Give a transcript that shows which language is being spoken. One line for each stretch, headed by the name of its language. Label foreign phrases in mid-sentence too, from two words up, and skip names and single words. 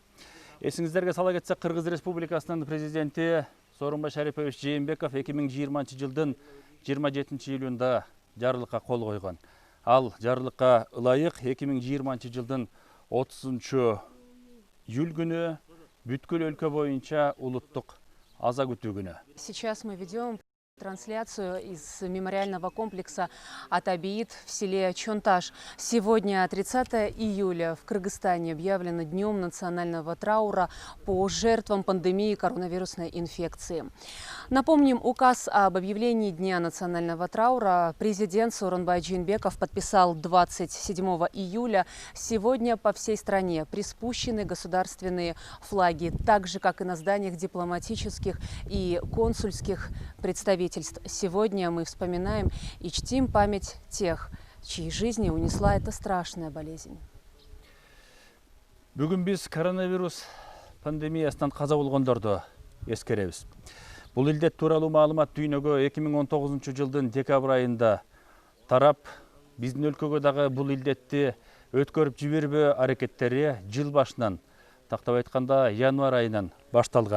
Kyrgyz: Эсиңиздерге сала кетсек, Кыргыз Республикасынын президенти Сооронбай Шарипович Жээнбеков 2020 жылдын 27 июлунда жарлыкка кол койгон. Ал жарлыкка ылайык 2020 жылдын 30 июль күнү бүткүл өлкө боюнча улуттук аза күтүү күнү.
Russian: Сейчас мы ведем трансляцию из мемориального комплекса Ата Бейит в селе Чонташ. Сегодня, 30 июля, в Кыргызстане объявлено днем национального траура по жертвам пандемии коронавирусной инфекции. Напомним, указ об объявлении Дня национального траура президент Сооронбай Жээнбеков подписал 27 июля. Сегодня по всей стране приспущены государственные флаги, так же, как и на зданиях дипломатических и консульских представительств. Сегодня мы вспоминаем и чтим память тех, чьи жизни унесла эта страшная болезнь.
Kyrgyz: Бүгүн биз коронавирус пандемиясынан каза болгондорду эскеребиз. Бул илдет тууралуу маалымат дүйнөгө 2019 жылдын декабрь айында тарап, биздин өлкөгө дагы бул илдетти өткөрүп жибербөө аракеттери жыл башынан, тактап айтканда январь айынан башталган.